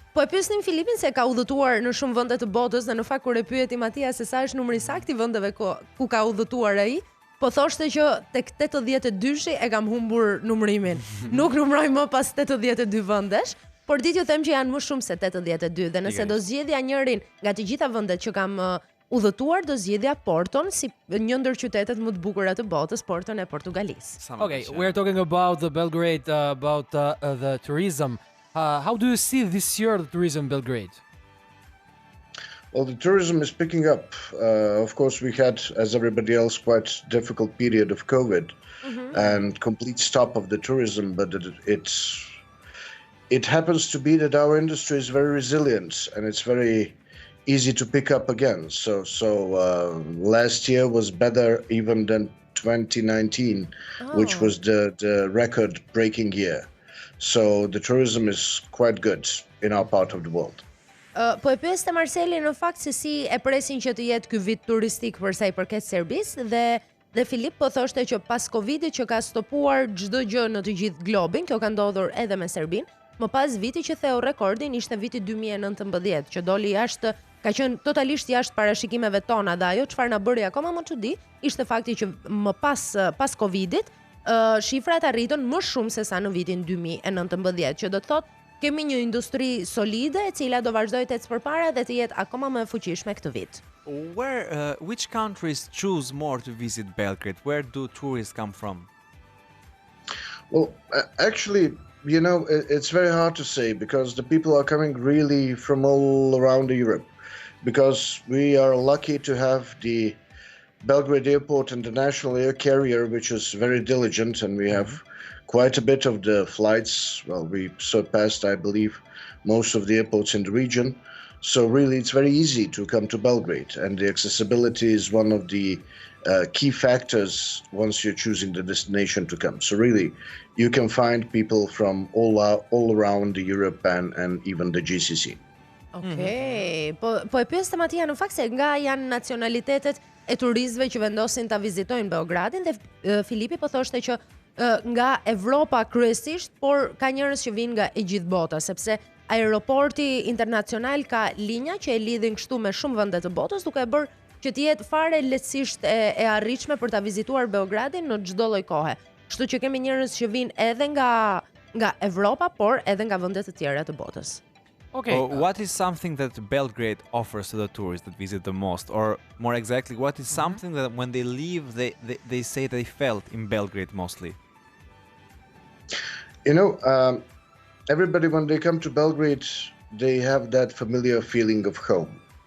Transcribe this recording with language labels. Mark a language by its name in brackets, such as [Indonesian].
[Albanian] Po e pyesnim Filipin se ka udhëtuar në shumë vende të botës dhe në fakt kur e pyeti Matia se sa është numri sakt i vendeve ku ka udhëtuar ai, po thoshte që tek 82-shi e kam humbur numrimin. Nuk numroj më pas 82 vendesh, por ditë ju them që janë më shumë se 82 dhe nëse do zgjedhja njërin nga të gjitha vendet që kam udhëtuar, do zgjedhja Porton si një ndër qytetet më të bukura të botës, Porton e Portugalisë. [English] Okay, we're talking about the Belgrade, about the tourism. How do you see this year the tourism in Belgrade? Well, the tourism is picking up. Of course, we had, as everybody else, quite difficult period of COVID and complete stop of the tourism. But it happens to be that our industry is very resilient and it's very easy to pick up again. So last year was better even than 2019, which was the record-breaking year. So the tourism is quite good in our part of the world. [Albanian] Po e pyeste Marceli në fakt se si e presin që të jetë ky vit turistik për sa i përket Serbisë dhe Filip po thoshte që pas Covidit që ka stopuar çdo gjë në të gjithë globin, kjo ka ndodhur edhe me Serbinë, më pas viti që theu rekordin ishte viti 2019 që doli jashtë, ka qenë totalisht jashtë parashikimeve tona dhe ajo çfarë na bëri akoma më çudi ishte fakti që më pas Covidit shifrat arritën më shumë se sa në vitin 2019, që do të thotë kemi një industri solide e cila do vazhdojë të ecë përpara dhe të jetë akoma më e fuqishme këtë vit. [English] Which countries choose more to visit Belgrade? Where do tourists come from? Well, actually, you know, it's very hard to say because the people are coming really from all around Europe. Because we are lucky to have the Belgrade Airport International Air Carrier, which is very diligent, and we have quite a bit of the flights. Well, we surpassed, I believe, most of the airports in the region. So really, it's very easy to come to Belgrade, and the accessibility is one of the key factors once you're choosing the destination to come. So really, you can find people from all around Europe and even the GCC. [Albanian] Okay, po e pyeste Matia në fakt se nga janë nacionalitetet e turistëve që vendosin ta vizitojnë Beogradin dhe Filipi po thoshte që nga Evropa kryesisht, por ka njerëz që vinë nga e gjithë bota, sepse aeroporti internacional ka linja që e lidhin kështu me shumë vende të botës, duke e bërë që të jetë fare lehtësisht e arritshme për ta vizituar Beogradin në çdo lloj kohe. Kështu që kemi njerëz që vinë edhe nga Evropa, por edhe nga vende të tjera të botës. [English] Okay. What is something that Belgrade offers to the tourists that visit the most? Or more exactly, what is something that when they leave, they say they felt in Belgrade mostly? You know, everybody, when they come to Belgrade, they have that familiar feeling of home.